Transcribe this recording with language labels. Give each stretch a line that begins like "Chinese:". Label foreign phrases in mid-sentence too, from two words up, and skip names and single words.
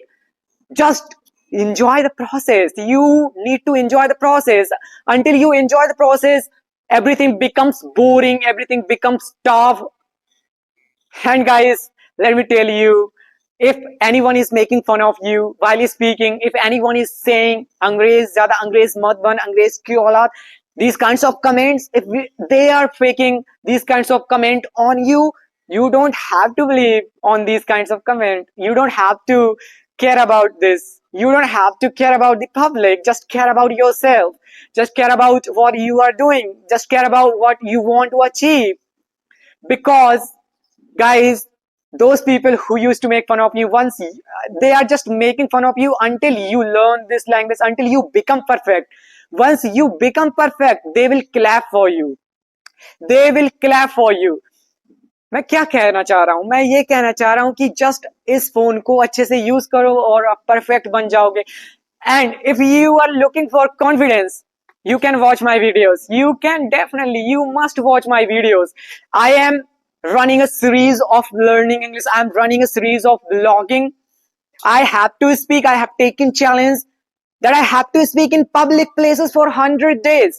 English: Just enjoy the process. You need to enjoy the process. Until you enjoy the process, everything becomes boring, everything becomes tough. And guys, let me tell you, if anyone is making fun of you while speaking, if anyone is saying
Hindi: अंग्रेज़ ज़्यादा अंग्रेज़ मत बन, अंग्रेज़ की औलाद,
English: these kinds of comments, if they are faking these kinds of comment on you, you don't have to believe on these kinds of comment. You don't have to care about this. You don't have to care about the public. Just care about yourself. Just care about what you are doing. Just care about what you want to achieve. Because guys, those people who used to make fun of you, once they are just making fun of you until you learn this language, until you become perfect. Once you become perfect, they will clap for you. They will clap for you.
Hindi: मैं क्या कहना चाह रहा हूं? मैं ये कहना चाह रहा हूं कि जस्ट इस फोन को अच्छे से यूज करो और आप परफेक्ट बन जाओगे.
English: and if you are looking for confidence, you can watch my videos. You can definitely, you must watch my videos. I am running a series of learning English. I am running a series of vlogging. I have to speak. I have taken challenge that I have to speak in public places for 100 days.